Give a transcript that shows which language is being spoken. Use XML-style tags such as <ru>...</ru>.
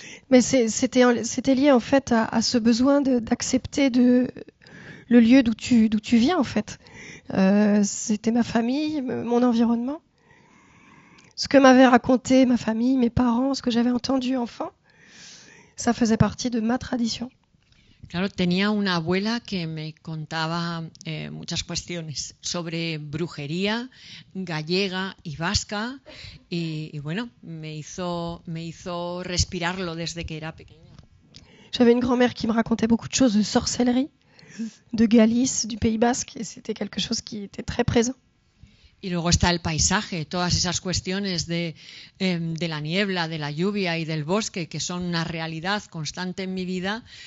<fr>Mais c'était lié en fait à ce besoin d'accepter le lieu d'où tu viens en fait. C'était ma famille, mon environnement. Ce que m'avait raconté ma famille, mes parents, ce que j'avais entendu enfant, ça faisait partie de ma tradition.</fr> <es>Claro, tenía una abuela que me contaba muchas cuestiones sobre brujería gallega y vasca y bueno, me hizo respirarlo desde que era pequeña.</es> <fr>J'avais une grand-mère qui me racontait beaucoup de choses de sorcellerie, de Galice, du Pays Basque, et c'était quelque chose qui était très présent.</fr> <es>Y luego está el paisaje, todas esas cuestiones de la niebla, de la lluvia y del bosque, que son una realidad constante en mi vida.</es>